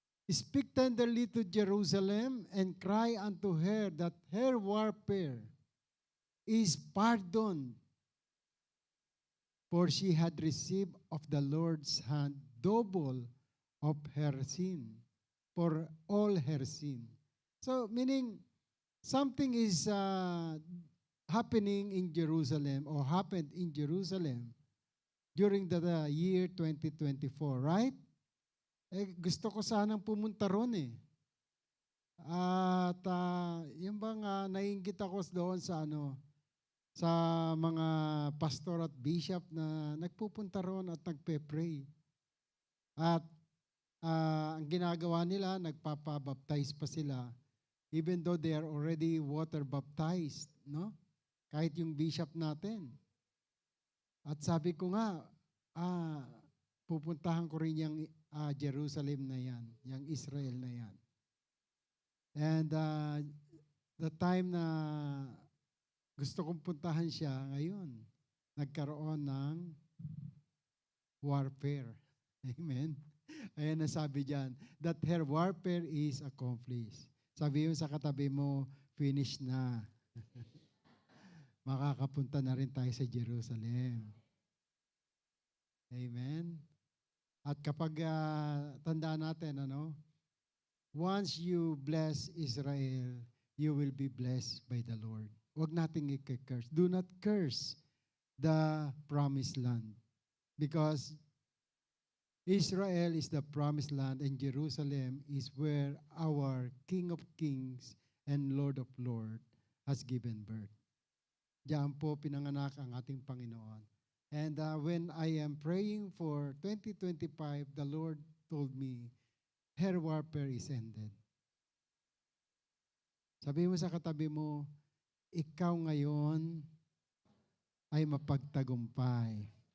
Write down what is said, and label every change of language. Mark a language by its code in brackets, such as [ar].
[en] Speak tenderly to Jerusalem and cry unto her that her warfare is pardoned, for she had received of the Lord's hand double of her sin, for all her sin. So, meaning, something is happening in Jerusalem or happened in Jerusalem during the year 2024, right? [tl] Gusto ko sanang pumunta ron eh. At yung bang naiinggit ako doon sa sa mga pastor at bishop na nagpupunta ron at nagpe-pray. At ang ginagawa nila, nagpapabaptize pa sila [en] even though they are already water baptized, [tl] no? Kahit yung bishop natin. At sabi ko nga, pupuntahan ko rin yung Jerusalem na yan, yung Israel na yan. [en] And the time [tl] na gusto kong puntahan siya ngayon, nagkaroon ng warfare. Amen. Ayan ang sabi dyan, [en] that her warfare is accomplished. [tl] Sabi mo sa katabi mo, finish na. Makakapunta na rin tayo sa Jerusalem. Amen. At kapag tandaan natin, [en] once you bless Israel, you will be blessed by the Lord. [tl] Huwag nating i-curse. [en] Do not curse the promised land. Because Israel is the promised land and Jerusalem is where our King of Kings and Lord of Lords has given birth. [tl] Diyan po pinanganak ang ating Panginoon. [en] And when I am praying for 2025, the Lord told me, her warfare is ended. [tl] Sabi mo sa katabi mo, ikaw ngayon ay mapagtagumpay.